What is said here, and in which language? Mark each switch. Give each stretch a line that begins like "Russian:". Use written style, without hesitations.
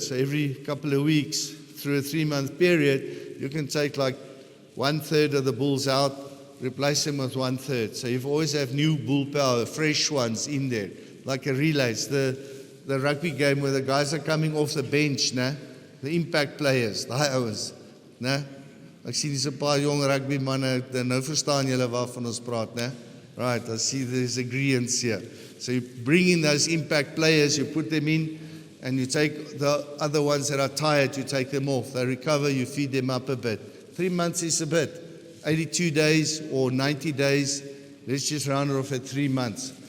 English: So every couple of weeks through a 3-month period, you can take like 1/3 of the bulls out, replace them with 1/3. So you always have new bull power, fresh ones in there, like a relays. The rugby game where the guys are coming off the bench, né? The impact players, the ouens, né?
Afrikaans: Ek sien dis 'n paar jong rugby manne, nou verstaan julle waarvan ons praat, né?
English: Right, I see there's agreements here. So you bring in those impact players, you put them in, and you take the other ones that are tired, you take them off. They recover, you feed them up a bit. 3 months is a bit. 82 days or 90 days, let's just round it off at 3 months.